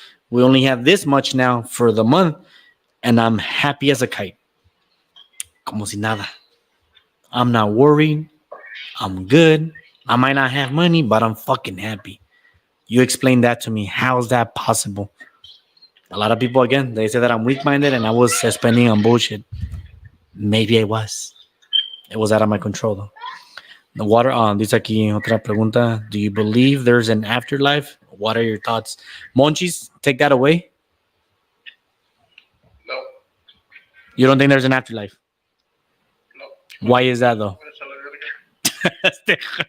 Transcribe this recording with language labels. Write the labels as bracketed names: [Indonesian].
[English] We only have this much now for the month, and I'm happy as a kite. [Spanish] Como si nada. [English] I'm not worried. I'm good. I might not have money, but I'm fucking happy. You explain that to me. How's that possible? A lot of people, again, they say that I'm weak-minded and I was spending on bullshit. Maybe I was. It was out of my control, though. [Spanish] The water, dice aquí otra pregunta. [English] Do you believe there's an afterlife? What are your thoughts? Monchis, take that away. No, You don't think there's an afterlife? no. Why is that, though? [Spanish] Voy a echarle verga.